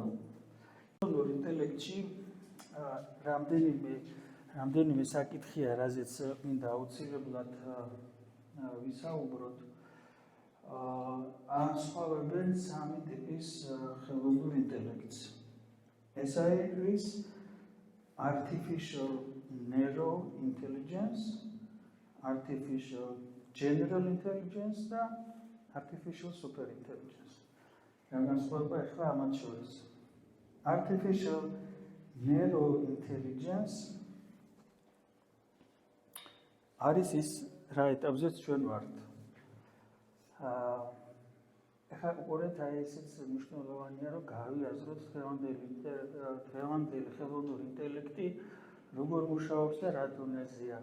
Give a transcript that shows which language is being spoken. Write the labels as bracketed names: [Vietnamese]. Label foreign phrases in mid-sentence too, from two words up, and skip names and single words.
[Georgian] ხელოვნურ ინტელექტში რამდენიმე საკითხია, რაზეც მინდა აუცილებლად ვისაუბროთ. ასხვავებენ სამი ტიპის ხელოვნურ ინტელექტს. ეს არის [English] artificial narrow intelligence, artificial general intelligence [Georgian] და [English] artificial super intelligence. [Georgian] რა განსხვავება ახლა ამათ შორის? [English] Artificial narrow intelligence [Georgian] არის ის რა ეტაპზეც ჩვენ ვართ. ახლა უყურეთ, ესეც მნიშვნელოვანია, რომ გავიაზროთ დღევანდელი ხელოვნური ინტელექტი როგორ მუშაობს და რა დონეზეა.